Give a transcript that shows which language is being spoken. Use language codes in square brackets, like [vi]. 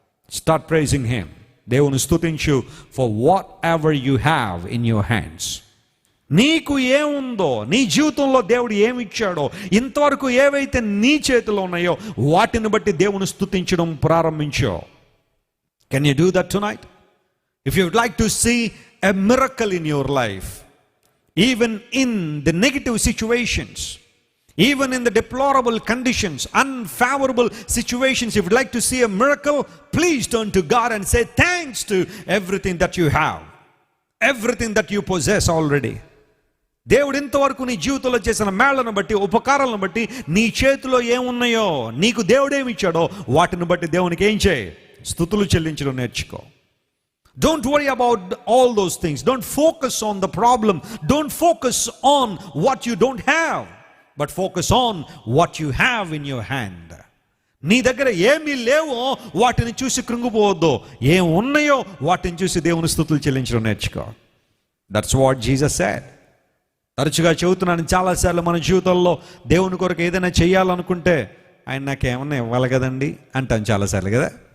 [en] Start praising him. [te] దేవుని స్తుతించు [en] For whatever you have in your hands. [te] నీకు ఏముందో, నీ జీవితంలో దేవుడు ఏమి ఇచ్చాడో, ఇంతవరకు ఏవైతే నీ చేతిలో ఉన్నాయో వాటిని బట్టి దేవుని స్తుతించడం ప్రారంభించో. [en] Can you do that tonight? If you would like to see a miracle in your life, even in the negative situations, even in the deplorable conditions, unfavorable situations, if you'd like to see a miracle, please turn to God and say thanks to everything that you have, everything that you possess already. [te] దేవుడు ఇంతవరకు నీ జీవితంలో చేసిన మేళ్లను బట్టి, ఉపకారాలను బట్టి, నీ చేతిలో ఏమున్నాయో, నీకు దేవుడేమి ఇచ్చాడో వాటిని బట్టి దేవునికి ఏం చేయి? స్తుతులు చెల్లించడం నేర్చుకో. [en] Don't worry about all those things. Don't focus on the problem. Don't focus on what you don't have, but focus on what you have in your hand. [te] నీ దగ్గర ఏమీ లేవో వాటిని చూసి కృంగిపోవద్దు. ఏం ఉన్నాయో వాటిని చూసి దేవుని స్తుతులు చెల్లించడం నేర్చుకో. [en] That's what Jesus said. [te] తరచుగా చెబుతున్నాను చాలాసార్లు మన జీవితంలో దేవుని కొరకు ఏదైనా చేయాలనుకుంటే ఆయన నాకేమన్నా ఇవ్వాలి కదండి అంటాను చాలాసార్లు కదా.